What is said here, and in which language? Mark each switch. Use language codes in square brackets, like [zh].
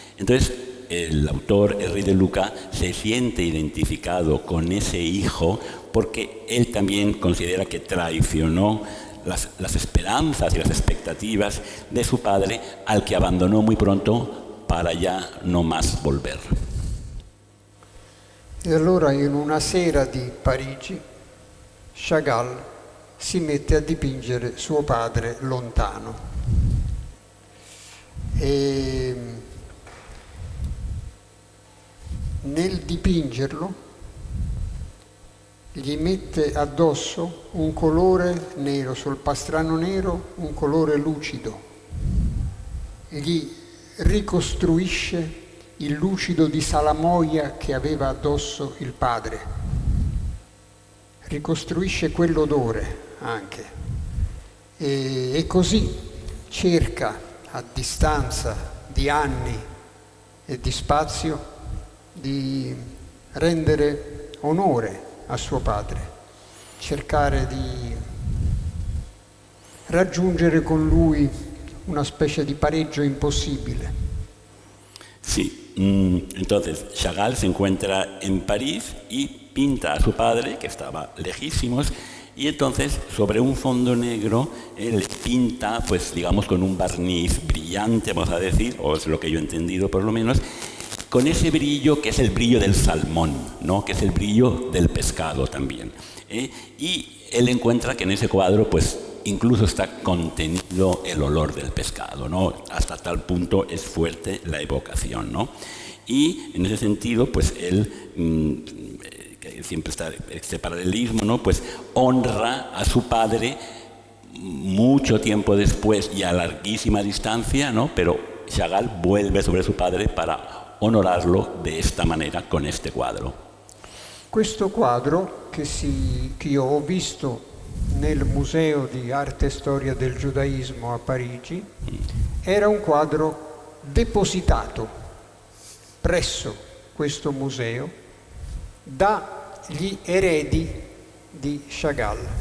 [es] Entonces, el autor Henri de Luca se siente identificado con ese hijo porque él también considera que traicionó las esperanzas y las expectativas de su padre, al que abandonó muy pronto para ya no más volver. [it] E allora in una sera di Parigi Chagall si mette a dipingere suo padre lontano e nel dipingerlo gli mette addosso un colore nero, sul pastrano nero un colore lucido, gli ricostruisce il lucido di salamoia che aveva addosso il padre, ricostruisce quell'odore anche e così cerca a distanza di anni e di spazio di rendere onore a suo padre, cercare di raggiungere con lui una specie di pareggio imposible. [es] Sí, entonces Chagall se encuentra en París y pinta a su padre, que estaba lejísimos, y entonces sobre un fondo negro él pinta, pues digamos con un barniz brillante, vamos a decir, o es lo que yo he entendido por lo menos, con ese brillo que es el brillo del salmón, ¿no? Que es el brillo del pescado también. Y él encuentra que en ese cuadro pues incluso está contenido el olor del pescado, ¿no? Hasta tal punto es fuerte la evocación, ¿no? Y en ese sentido pues él, que siempre está este paralelismo, ¿no? Pues honra a su padre mucho tiempo después y a larguísima distancia, ¿no? Pero Chagall vuelve sobre su padre para onorarlo de esta manera con este quadro. [it] Questo quadro che io ho visto nel Museo di Arte e Storia del Giudaismo a Parigi era un quadro depositato presso questo museo dagli eredi di Chagall.